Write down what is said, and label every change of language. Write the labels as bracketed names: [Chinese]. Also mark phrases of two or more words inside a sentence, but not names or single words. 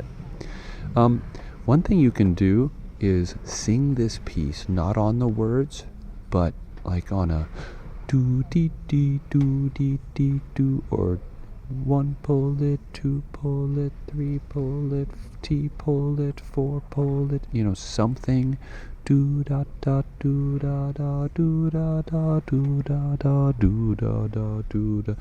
[English] One thing you can do is sing this piece not on the words, but like on a do dee dee do dee dee do, or 1 pull it, 2 pull it, 3 pull it, T pull it, 4 pull it, something. Do da da do da da do da da do da da do da da do da.